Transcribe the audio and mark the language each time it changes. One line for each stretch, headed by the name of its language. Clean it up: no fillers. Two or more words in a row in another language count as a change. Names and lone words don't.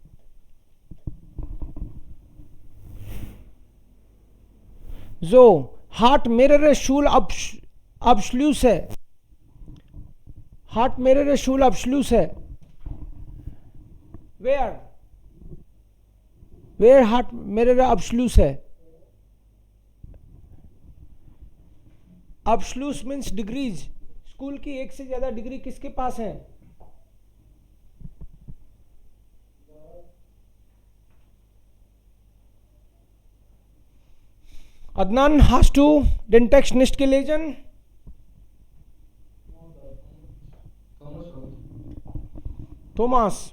German: So, hat mehrere Schulabschlüsse. Hat mehrere Schulabschlüsse. Wer? Wer hat mehrere Abschlüsse?
English: Abschluss means degrees.
Hindi: स्कूल की एक से ज्यादा डिग्री किसके पास है?
German: Adnan, hast du den Text nicht gelesen? Thomas.